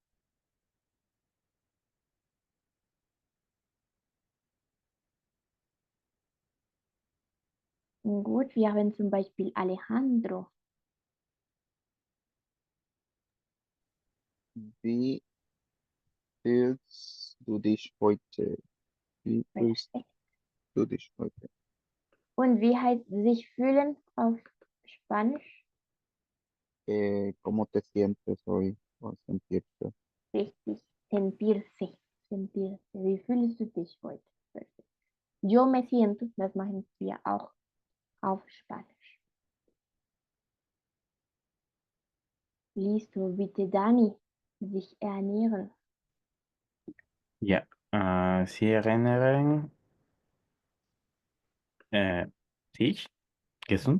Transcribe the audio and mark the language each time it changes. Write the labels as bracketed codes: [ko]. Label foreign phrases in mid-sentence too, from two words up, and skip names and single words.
[de] Gut, wir haben zum Beispiel Alejandro. Wie fühlst du dich heute? Wie fühlst Perfekt. du dich heute? Und wie heißt sich fühlen auf Spanisch? [es] ¿Cómo te sientes hoy? O sentirte. Richtig. Sentirse. Sentirse. [de] Wie fühlst du dich heute? Perfekt. [es] Yo me siento, [de] das machen wir auch auf Spanisch. Listo, bitte Dani. Sich ernähren. Ja, Sie erinnern sich gesund?